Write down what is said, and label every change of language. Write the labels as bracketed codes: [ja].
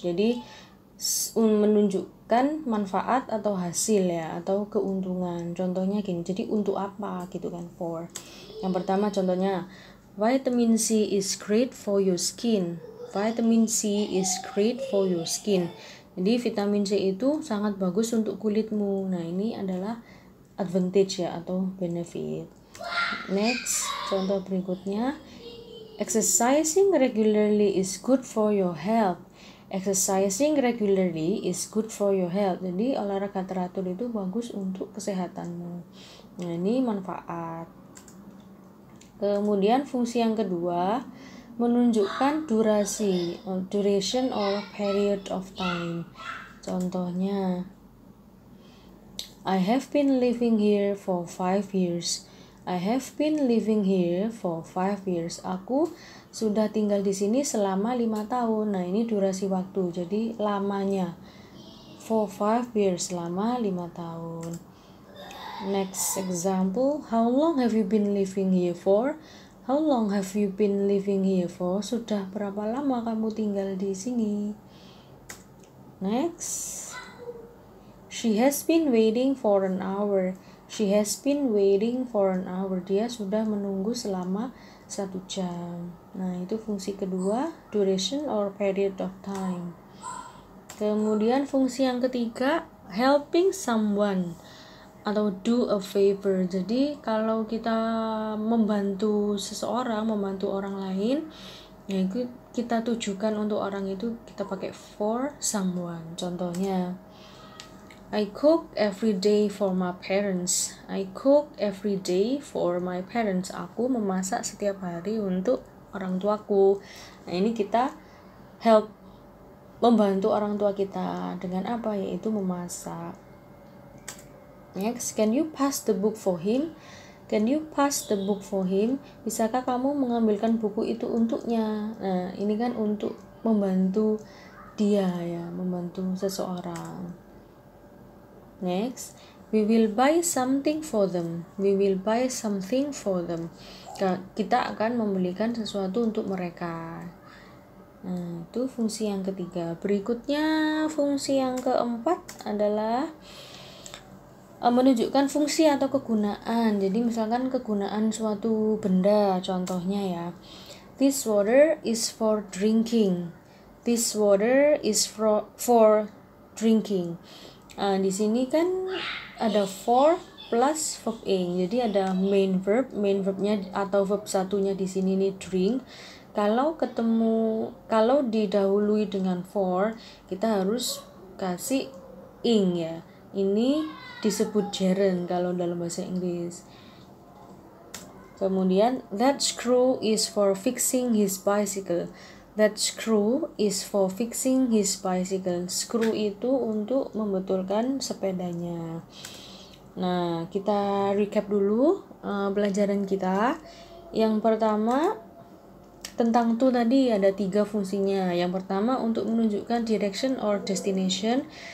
[id] Jadi menunjukkan manfaat atau hasil ya, atau keuntungan. Contohnya gini, jadi untuk apa gitu kan for. Yang pertama contohnya, [en] vitamin C is great for your skin. Vitamin C is great for your skin. [id] Jadi vitamin C itu sangat bagus untuk kulitmu. Nah, ini adalah advantage ya, atau benefit. [en] Next, [id] contoh berikutnya, [en] exercising regularly is good for your health. Exercising regularly is good for your health. [id] Jadi olahraga teratur itu bagus untuk kesehatanmu. Nah, ini manfaat. Kemudian fungsi yang kedua, menunjukkan durasi, [en] duration or period of time. [id] Contohnya, [en] I have been living here for 5 years. I have been living here for 5 years. [id] Aku sudah tinggal di sini selama 5 tahun. Nah, ini durasi waktu. Jadi lamanya. [en] For 5 years, [id] selama 5 tahun. [en] Next example, how long have you been living here for? How long have you been living here for? [id] Sudah berapa lama kamu tinggal di sini? [en] Next, she has been waiting for an hour. She has been waiting for an hour. [id] Dia sudah menunggu selama 1 jam. Nah, itu fungsi kedua, [en] duration or period of time. [id] Kemudian fungsi yang ketiga, [en] helping someone [id] atau [en] do a favor. [id] Jadi kalau kita membantu seseorang, membantu orang lain, ya itu kita tujukan untuk orang itu, kita pakai [en] for someone. [id] Contohnya, [en] I cook every day for my parents. I cook every day for my parents. [id] Aku memasak setiap hari untuk orang tuaku. Nah, ini kita help, membantu orang tua kita dengan apa? Yaitu memasak. [en] Next, can you pass the book for him? Can you pass the book for him? [id] Bisakah kamu mengambilkan buku itu untuknya? Nah, ini kan untuk membantu dia ya, membantu seseorang. [en] Next, we will buy something for them. We will buy something for them. [id] Kita akan membelikan sesuatu untuk mereka. Nah, itu fungsi yang ketiga. Berikutnya, fungsi yang keempat adalah menunjukkan fungsi atau kegunaan. Jadi misalkan kegunaan suatu benda, contohnya ya, [en] this water is for drinking. This water is for drinking. [id] Di sini kan ada for plus verb ing. Jadi ada main verbnya atau verb satunya di sini nih drink. Kalau didahului dengan for, kita harus kasih ing ya. Ini disebut gerund kalau dalam bahasa Inggris. Kemudian, [en] that screw is for fixing his bicycle. That screw is for fixing his bicycle. [id] Screw itu untuk membetulkan sepedanya. Nah, kita recap dulu pelajaran kita. Yang pertama, tentang to tadi ada 3 fungsinya. Yang pertama untuk menunjukkan [en] direction or destination.